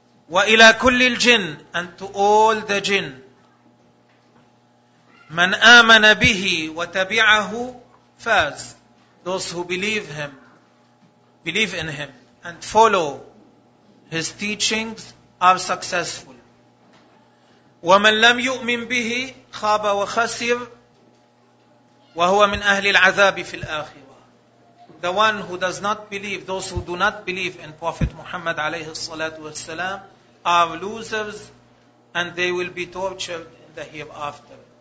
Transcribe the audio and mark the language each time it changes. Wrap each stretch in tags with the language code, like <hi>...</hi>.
<ar>وَإِلَى كُلِّ الْجِنِّ,</ar> <en>and to all the jinn.</en> <ar>مَنْ آمَنَ بِهِ وَتَبِعَهُ فَازَ.</ar> <en>Those who believe him believe in Him and follow His teachings are successful.</en> <ar>وَمَنْ لَمْ يُؤْمِنْ بِهِ خَابَ وَخَسِرُ وَهُوَ مِنْ أَهْلِ الْعَذَابِ فِي الْآخِرَةِ.</ar> <en>The one who does not believe, those who do not believe in Prophet Muhammad</en> <ar>عليه الصلاة والسلام,</ar> <en>are losers and they will be tortured in the hereafter.</en>